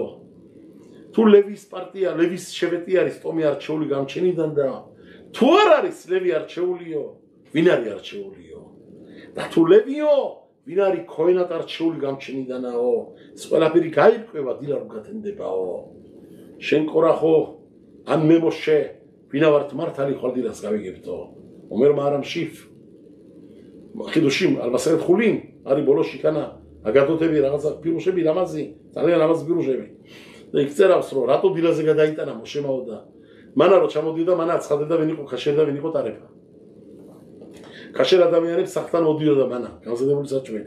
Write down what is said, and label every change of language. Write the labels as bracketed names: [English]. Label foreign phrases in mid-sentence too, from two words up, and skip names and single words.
[Georgian] თუ ლევის პარტია, ლევის შევეტი არის ტომი არჩეული გამჩენიდან და თუ არ არის ლევი არჩეულიო, ვინ არის არჩეულიო? და თუ ლევიო, ვინ არის ქოენად არჩეული გამჩენიდანაო? ეს ყველაფერი გაირკვევა დილა რომ გათენდებაო. შენ ყორახო, ან მე მოშე, ვინა ვართ მართალი ხვალ დილას გავიგებთო. [Hebrew] אומר מהר"ם שיף. חידושים על מסכת חולין, [Georgian] არის ბოლოში ქანა აგადოთები რაღაცა პირუშები ლამაზი, ძალიან ლამაზი პირუშები. და იქწერავს რომ რატო დილაზე გადაიტანა მოშემაო და მანა რო ჩამოდიდა, მანა აცხადდა ვინ იყო ქაშერი და ვინ იყო ტარება. ქაშერ ადამიანებს სახთან მოდიოდა მანა, გამზადებული საჭმელი.